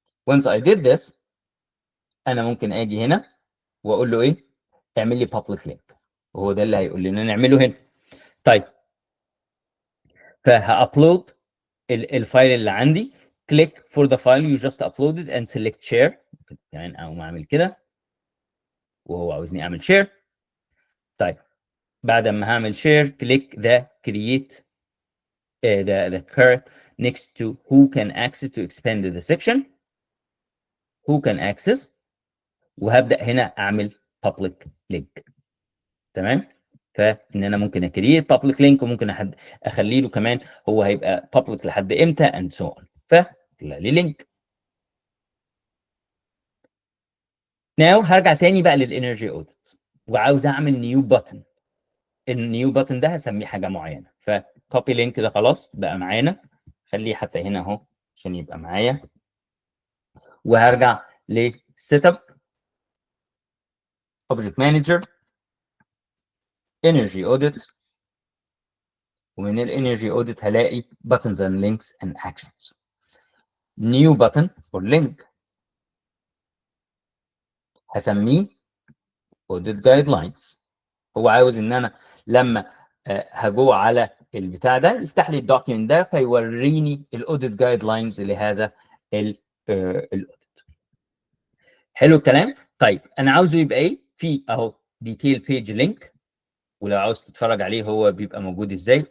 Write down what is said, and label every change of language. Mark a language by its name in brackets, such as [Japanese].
[English] Once I did this [Arabic] انا ممكن اجي هنا واقول له ايه؟ اعمل لي public link وهو ده اللي هيقول لنا نعمله هنا. طيب فهابلود الفايل اللي عندي [English] click for the file you just uploaded and select share [Arabic] يعني او ما اعمل كده وهو عاوزني اعمل share. طيب بعد ما هعمل [English] share click the create the card next to who can access to expand the section who can access [Arabic] وهبدا هنا اعمل [English] public link. [Arabic] تمام. فان انا ممكن اكريت public link وممكن اخلي له كمان هو هيبقى public لحد امتى [English] and so on. [Arabic] فلي لينك. ناو هرجع تاني بقى للانرجي اوديت وعاوز اعمل نيو بutton. النيو بutton ده هسميه حاجه معينه فكوبي لينك ده خلاص بقى معانا خليه حتى هنا اهو عشان يبقى معايا وهرجع لسيت اب اوبجكت مانجر انرجي اوديت ومن الانرجي اوديت هلاقي buttons and links and actions. new button or link هسميه audit guidelines. هو عاوز ان انا لما هجو على البتاع ده يفتح لي الدوكيمنت ده فيوريني الاوديت جايد لاينز لهذا الاوديت. حلو الكلام. طيب انا عاوزه يبقى ايه؟ في اهو ديتيل بيج لينك ولو عاوز تتفرج عليه هو بيبقى موجود ازاي.